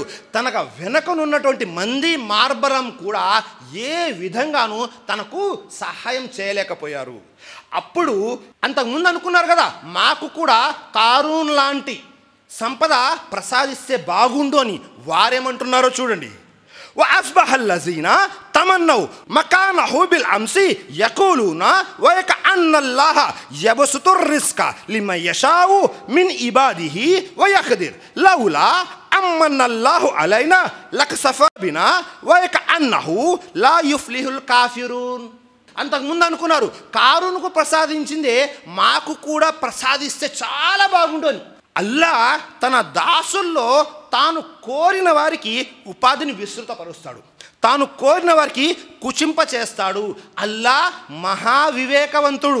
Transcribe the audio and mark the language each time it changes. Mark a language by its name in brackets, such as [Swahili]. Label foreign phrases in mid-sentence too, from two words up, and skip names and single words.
[Telugu] తనకు వెనకనున్నటువంటి మంది మార్బరం కూడా ఏ విధంగానూ తనకు సహాయం చేయలేకపోయారు. అప్పుడు అంతకుముందు అనుకున్నారు కదా, మాకు కూడా కారూన్ లాంటి సంపద ప్రసాదిస్తే బాగుండు అని. వారేమంటున్నారో చూడండి. [Arabic] وأصبح الذين تمنوا مكانه بالأمس يقولون ويكأن الله يبسط الرزق لمن يشاء من عباده ويقدر لولا أمن الله علينا لكسف بنا ويكأنه لا يفلح الكافرون. [Telugu] అంతకుముందు అనుకున్నారు కారునుకు ప్రసాదించిందే మాకు కూడా ప్రసాదిస్తే చాలా బాగుంటుంది. అల్లా తన దాసుల్లో తాను కోరిన వారికి ఉపాధిని విస్తృతపరుస్తాడు, తాను కోరిన వారికి కుచింప చేస్తాడు. అల్లా మహావివేకవంతుడు.